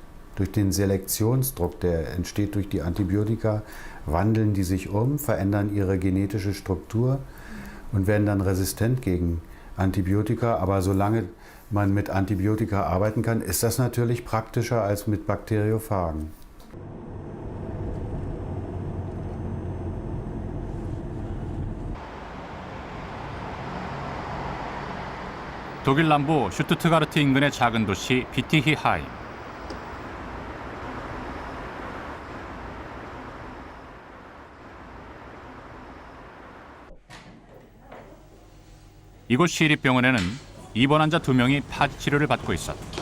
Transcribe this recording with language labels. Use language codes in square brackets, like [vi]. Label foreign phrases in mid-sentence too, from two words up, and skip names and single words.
[de] Durch den Selektionsdruck, der entsteht durch die Antibiotika, wandeln die sich um, verändern ihre genetische Struktur und werden dann resistent gegen Antibiotika. Aber solange man mit Antibiotika arbeiten kann, ist das natürlich praktischer als mit Bakteriophagen. [ko] 독일 남부 슈투트가르트 인근의 작은 도시 비티히하임. 이곳 시립병원에는 입원 환자 2명이 파지 치료를 받고 있었다.